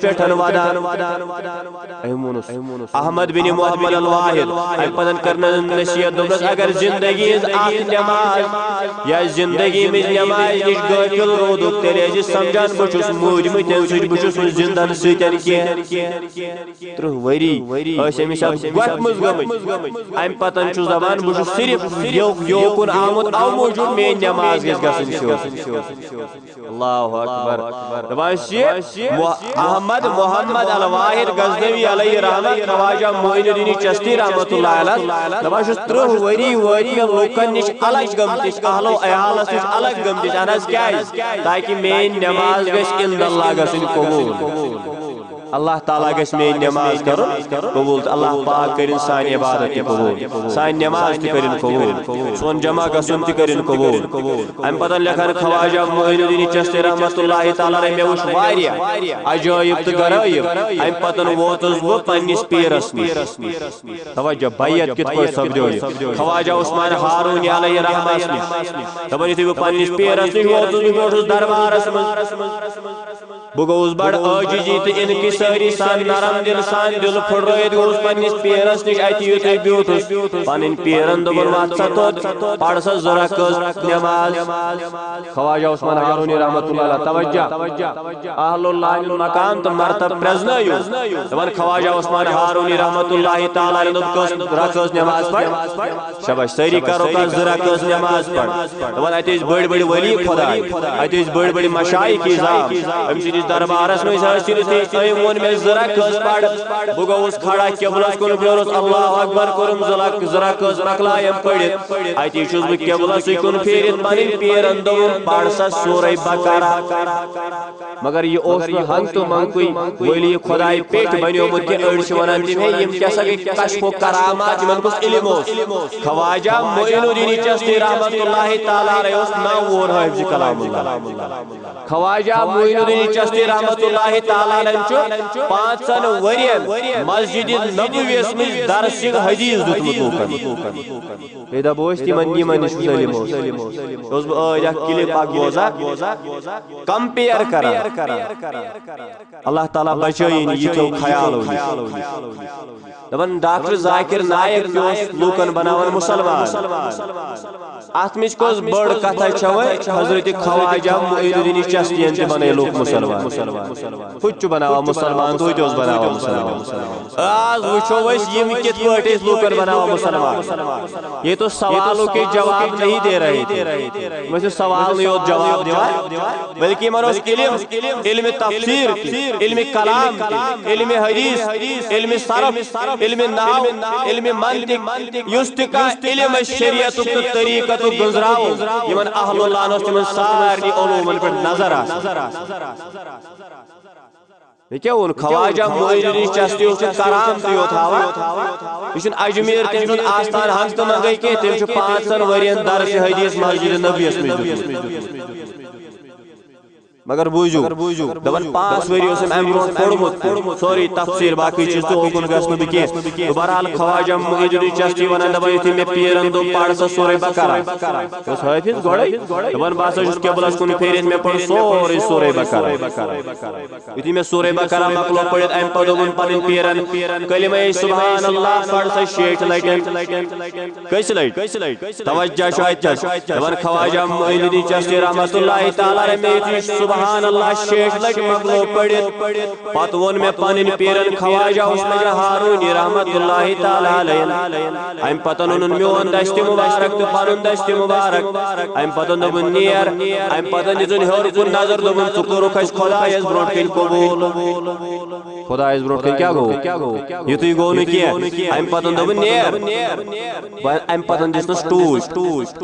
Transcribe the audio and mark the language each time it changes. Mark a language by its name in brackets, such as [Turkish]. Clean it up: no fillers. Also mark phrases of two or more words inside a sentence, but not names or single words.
[Kashmiri] پٮ۪ٹھ ودان أمۍ ووٚنُس احمد بن محمد الواحد امہِ پتہٕ کٔرنس نصیحت دوٚپنس اگر زندگی ہٕنٛز اکھ نٮ۪ماز یا زندگی منٛز نٮ۪مازِ نِش غٲفِل روٗدُکھ تیٚلہِ ٲسۍ سمجھان بہٕ چھُس موٗدمُت تمہِ سۭتۍ بہٕ چھُس نہٕ زندن سۭتۍ کینٛہہ 30 ؤری ٲسۍ أمِس گوہہِ منٛز گٔمٕتۍ امہِ پتہٕ چھُس دپان بہٕ چھُس صرف یوٚک کن آمد او موجود میں نماز گژھِ گژھٕنۍ سیوٚد [Arabic] اللہ اکبر [Kashmiri] دپان چھِ احمد محمد الواحد غزنوی [Arabic] علیہ رحمت [Kashmiri] خواجہ معین الدین چشتی [Arabic] رحمت اللہ علیہ [Kashmiri] دپان چھُس 30 ؤری وٲتۍ مےٚ لُکن نِش الگ گٔمتِس اہلو عیالس نِش الگ گٔمتِس اہن حظ کیازِ تاکہِ میٲنۍ نماز گژھِ [Arabic] عند اللہ [Kashmiri] گژھٕنۍ قبوٗل اللہ تعالیٰ گژھِ میٲنۍ نماز کرُن قبوٗل تہٕ اللہ پاک کٔرِنۍ سانہِ عبادت تہِ قبوٗل سانہِ نماز تہِ کٔرِنۍ قبوٗل سون جمع گژھُن تہِ کٔرِنۍ قبوٗل امہِ پتہٕ لیکھان خواجہ معین الدین چشتی [Arabic] رحمت اللہ تعالیٰ [Kashmiri] مےٚ وُچھ واریاہ عجٲیب تہٕ غرٲیب امہِ پتہٕ ووتُس بہٕ پننِس پیٖرس نِش توجہ بیعت کِتھ پٲٹھۍ سپدیو یہِ خواجہ عثمان ہارونی علیہ رحمتس نِش دپان یُتھُے بہٕ پننِس پیٖرس نِش ووتُس بہٕ بیوٗٹھُس دربارس منٛز بہٕ گوٚوُس بڑٕ عٲجزی تہٕ انکساری سان نرم دل سان دل پھٹرٲیِتھ گوٚوُس پننِس پیٖرس نِش اتہِ یُتھُے بیوٗٹھُس پنٕنۍ پیٖرن دوٚپُن وَتھ سا توٚت پر سا 2 رکعت نماز خواجہ عثمان ہارونی [Arabic] رحمت اللہ علیہ [Kashmiri] توجہ اہل اللہ مقام تہٕ مرتب پرزنٲیِو دپان خواجہ عثمان ہارونی [Arabic] رحمت اللہ تعالیٰ علیہ [Kashmiri] دوٚپ کٔژ رکعت نماز پڑ شاباش سٲری کرو کتھ 2 رکعت نماز پڑ دپان اتہِ ٲسۍ بٔڑۍ بٔڑۍ ولی خۄداے اتہِ ٲسۍ بٔڑۍ بٔڑۍ مشایخ اعظام أمۍ سٕنٛدِس دربارس منٛز ٲسۍ أمۍ ووٚن مےٚ 2 رکعت پڑ بہٕ گوٚوُس کھڑا قبلس کُن پھیرُس [Arabic] اللہ اکبر [Kashmiri] کوٚرُم 2 رکعت مۄکلایم پٔرِتھ اتی چھُس بہٕ قبلسٕے کُن پھیٖرِتھ پنٕنۍ پیٖرن دوٚپُن پر سا سورہ بقرہ مگر یہِ اوس نہٕ ہنٛگ تہٕ منٛگٕے ولی خۄداے پیٚٹھۍ بنیومُت کہِ أڑۍ چھِ ونان تِم ہے یِم کیٛاہ سا گٔے کشف و کرامات یِمن کُس علم اوس خواجہ معین الدین چشتی [Arabic] رحمت اللہ تعالیٰ علیہ [Kashmiri] اوس 9 وُہُر حٲفظِ کلام اللہ خواجہ معین الدین چشتی [Arabic] رحمت اللہ تعالیٰ علیہ [Kashmiri] چھُ 5 ؤرین مسجد نبویَس منٛز درس حدیث دیُتمُت لوٗکن بیٚیہِ دپو أسۍ یِمن نِش کُس علم اوس بہٕ ٲدۍ اکھ کلپ اکھ بوزان کمپیر کران اللہ تعالیٰ بچٲیِن یِتھیو خیالو نِش دپان ڈاکٹر ذاکر نائک تہِ اوس لوٗکن بناوان مُسلمان اتھ منٛز کۄس بٔڑ کتھا چھےٚ وۄنۍ حضرت خواجہ معین الدین چشتین تہِ بنٲیلوکھ مُسلمان ہُہ تہِ چھُ بناوان مُسلمان تہٕ ہُہ تہِ اوس بناوان مُسلمان آز وٕچھو أسۍ یِم کِتھ پٲٹھۍ ٲسۍ لوٗکن بناوان مُسلمان [Urdu] یہ تو سوالوں کے جواب نہیں دے رہے تھے [Kashmiri] میں سے سوال نہیں ہوت جواب دیوان بلکہ یِمن اوس علم تفسیر علم کلام علم حدیث علم صرف علم نحو علم منطق یُس تہِ کانٛہہ علم شریعتُک تہٕ طریٖقتُک گٔنٛزراوُن یِمن اہل اللہ اوس تِمن سارنٕے علوٗمن پٮ۪ٹھ نظر یہ کیا وون خواجہ معین الدین چشتی اوس کرام تہِ یوت ہاوان یہ چھُنہٕ اجمیر تٔمۍ سُنٛد آستان ہنٛگ تہٕ منٛگے کینٛہہ تٔمۍ چھُ 5 ؤرین درس حدیث مسجد نبویَس منٛز دیُتمُت مگر بوٗزِو دپان 5 ؤری اوس أمۍ امہِ برونٛٹھ پوٚرمُت سورُے تفسیٖر باقٕے چیٖز تہٕ اوکُن گژھٕ نہٕ بہٕ کینٛہہ بہرحال خواجہ معین الدین چشتی ونان دپان یُتھُے مےٚ پیٖرن دوٚپ پر سا سورہ بقرہ یہِ اوس حٲفظ گۄڈے دپان بہٕ ہسا چھُس قبلس کُن پھیٖرِتھ مےٚ پوٚر سورُے سورہ بقرہ یُتھُے مےٚ سورہ بقرہ مۄکلو پٔرِتھ امہِ پتہٕ دوٚپُن پنٕنۍ پیٖرن کلمہ [Arabic] سبحان اللہ [Kashmiri] پڑ سا 6 لٹہِ کٔژِ لٹہِ توجہ چھُ اتٮ۪س دپان خواجہ معین الدین چشتی [Arabic] رحمت اللہ تعالیٰ [Kashmiri] مےٚ یُتھُے [Arabic] سبحان اللہ [Kashmiri] 6 لٹہِ مۄکلو پٔرِتھ پتہٕ ووٚن مےٚ پنٕنۍ پیٖرن خواجہ عثمان ہارونی [Arabic] رحمت اللہ تعالیٰ علیہ [Kashmiri] امہِ پتہٕ اوٚنُن میون دستہِ مُبارک تہٕ پنُن دستہِ مُبارک امہِ پتہٕ دوٚپُن نیر امہِ پتہٕ دِژٕن ہیوٚر کُن نظر دوٚپُن ژٕ کوٚرُکھ اَسہِ خۄدایس برونٛٹھ کَنۍ قبوٗل خۄدایس برونٛٹھ کَنۍ کیٛاہ گوٚو یِتُے گوٚو نہٕ کینٛہہ امہِ پتہٕ دوٚپُن نیر امہِ پتہٕ دِژنَس ٹوٗپۍ